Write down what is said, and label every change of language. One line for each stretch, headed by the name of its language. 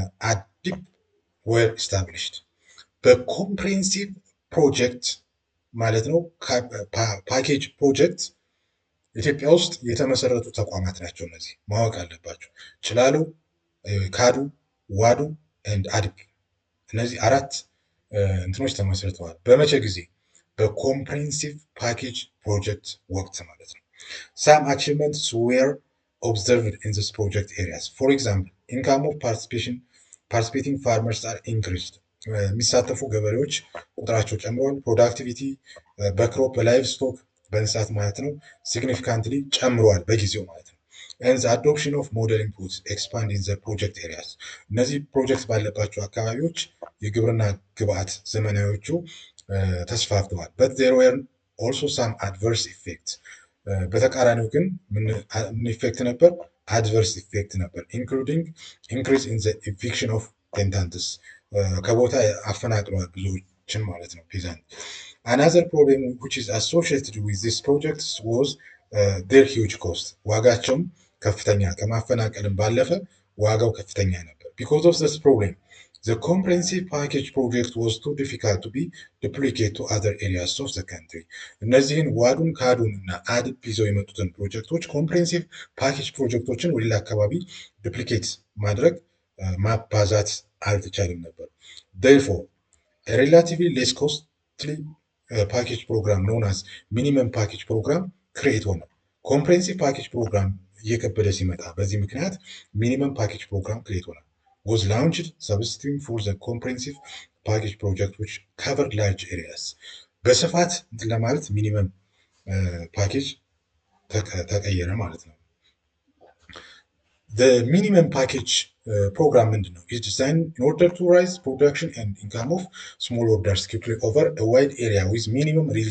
Amharic: አዲፕ
English: were established
Amharic: በኮምፕሬሄንሲቭ ፕሮጀክት ማለት ነው ፓኬጅ ፕሮጀክት ኢትዮጵያ ውስጥ የተመሰረቱ ተቋማት ናቸው። እነዚህ ማወቅ አለባቸው። ጭላሎ፣ ካዱ፣ ዋዱ ኤንድ አዲፕ እነዚህ አራት እንትኖች ተመስርተዋል። በመቼ ጊዜ? በኮምፕሬሄንሲቭ ፓኬጅ ፕሮጀክት ወቅት ማለት ነው።
English: some achievements were observed in this project areas. for example, income of participating farmers are increased.
Amharic: የሚሳተፉ ገበሬዎች ቁጥራቸው ጨምሯል። ፕሮዳክቲቪቲ በክሮፕ በላይቭ ስቶክ በእንስሳት ማለት ነው ሲግኒፊካንትሊ ጨምሯል በጊዜው ማለት ነው።
English: and the adoption of modern inputs expand in the project areas.
Amharic: እነዚህ ፕሮጀክት ባለባቸው አካባቢዎች የግብርና ግብዓት ዘመናዊዎቹ ተስፋፍተዋል።
English: but there were also some adverse effects.
Amharic: በተቃራኒው ግን ምን ኢፌክት ነበር?
English: adverse effect
Amharic: ነበር
English: including increase in the eviction of tenants.
Amharic: ከቦታ አፈናቅለዋል ብዙዎችን ማለት ነው ፔዛንት።
English: another problem which is associated with this project was their huge cost.
Amharic: ዋጋቸውም ከፍተኛ ከማፈናቀልም ባለፈ ዋጋው ከፍተኛ ነበር።
English: because of this problem the comprehensive package project was too difficult to be duplicated to other areas of the country.
Amharic: እነዚህን ዋዱን ካዱን እና አድፕ ይዘው የመጡትን ፕሮጀክቶች ኮምፕሬሄንሲቭ ፓኬጅ ፕሮጀክቶችን ወደ ሌላ አካባቢ ዱፕሊኬት ማድረግ ማባዛት አልተቻለም ነበር።
English: therefore a relatively less costly package program known as minimum package program create
Amharic: ሆነ። ኮምፕሬሄንሲቭ ፓኬጅ ፕሮግራም እየከበደ ሲመጣ በዚህ ምክንያት ሚኒመም ፓኬጅ ፕሮግራም ክሬት ሆነ።
English: was launched substituting for the comprehensive package project which covered large areas.
Amharic: በስፋት ለማለት ሚኒመም ፓኬጅ ተቀየረ ማለት ነው።
English: the minimum package program
Amharic: ምንድን ነው?
English: is designed in order to raise production and income of smallholders quickly over a wide area with minimum